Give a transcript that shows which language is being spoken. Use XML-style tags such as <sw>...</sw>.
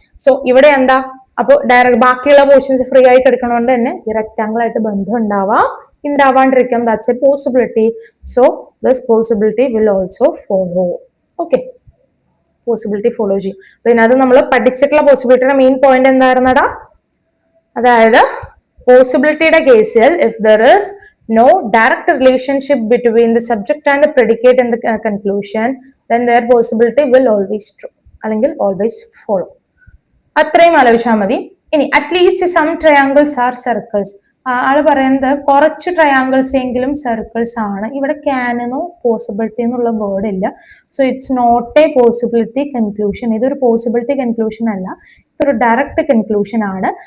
<ml>So ഇവിടെ എന്താ, അപ്പൊ ഡയറക്റ്റ് ബാക്കിയുള്ള പോർഷൻസ് ഫ്രീ ആയിട്ട് എടുക്കണോണ്ട് തന്നെ ഈ റെക്ടാങ്കിൾ ആയിട്ട് ബന്ധം ഉണ്ടാവാണ്ടിരിക്കാം.</ml> <en>That's a possibility. So this possibility will also follow.</en> <ml>Okay, possibility follow ചെയ്യും. പിന്നെ അത് നമ്മൾ പഠിച്ചിട്ടുള്ള പോസിബിലിറ്റിയുടെ മെയിൻ പോയിന്റ് എന്തായിരുന്നടാ? അതായത് പോസിബിലിറ്റിയുടെ കേസിൽ</ml> <en>If there is no direct relationship between the subject and the predicate in the conclusion, then their possibility will always true അല്ലെങ്കിൽ always follow.</en> <ml>അത്രയും ആലോചിച്ചാൽ മതി. ഇനി</ml> <en>At least some triangles are circles.</en> <ml>ആള് പറയുന്നത് കുറച്ച് ട്രയാങ്കിൾസ് എങ്കിലും സർക്കിൾസ് ആണ്. ഇവിടെ ക്യാനോ പോസിബിലിറ്റി എന്നുള്ള വേർഡ് ഇല്ല.</ml> <en>So it's not a possibility conclusion.</en> <ml>ഇതൊരു പോസിബിലിറ്റി കൺക്ലൂഷൻ അല്ല, ഇതൊരു ഡയറക്റ്റ് കൺക്ലൂഷൻ ആണ്.</ml>